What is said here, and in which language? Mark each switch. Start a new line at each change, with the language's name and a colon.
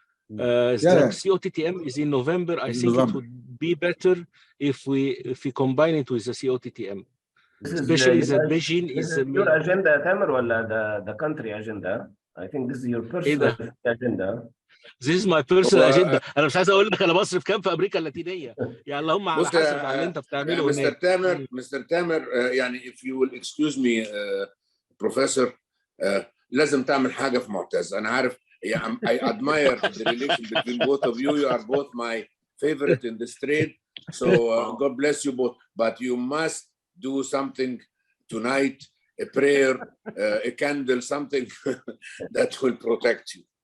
English: The COTTM is in November. I think it would be better if we combine it with the COTTM. Especially the Beijing is your agenda, Tamer, or the country agenda? I think this is your personal agenda. This is my personal agenda.
Arabic: انا مش عايز اقول لك انا بصرف كام في امريكا اللاتينيه، يعني اللهم على حسب على اللي انت بتعمله. مستر تامر يعني
English: if you will excuse me professor,
Arabic: لازم تعمل حاجه في معتز. انا عارف
English: I admire the relation between both of you. You are both my favorite in this trade. So God bless you both. But you must do something tonight, a prayer, a candle, something that will protect you.